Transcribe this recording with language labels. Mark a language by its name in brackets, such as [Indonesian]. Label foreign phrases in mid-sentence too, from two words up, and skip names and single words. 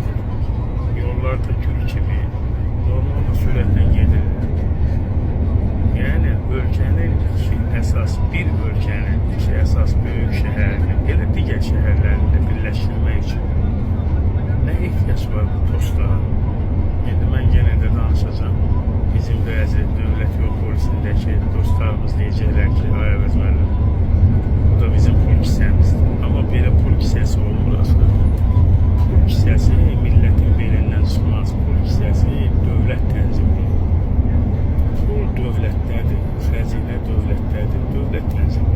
[Azerbaijani] Yollarda gül gibi normal sürətle gedir. [Turkish] Yani ülkenin bir ülkenin iki esas büyük şehrini, elə digər şehirlerini de birleştirmek için ne ihtiyaç var bu postlara? Şimdi ben gene de danışacağım. [Azerbaijani] Bizim bəzi dövlət yol polisindeki dostlarımız [Turkish] diyecekler ki, [Azerbaijani] ay evet müəllim, bu da bizim pul kisəmizdir. Ama belə pul kisəsi olmur aslında. Pul kisəsi milletin belindən çıxmaz. Pul kisəsi dövlət tənzimdir. Pul dövlətdədir, xəzinə dövlətdədir, dövlət tənzimdir.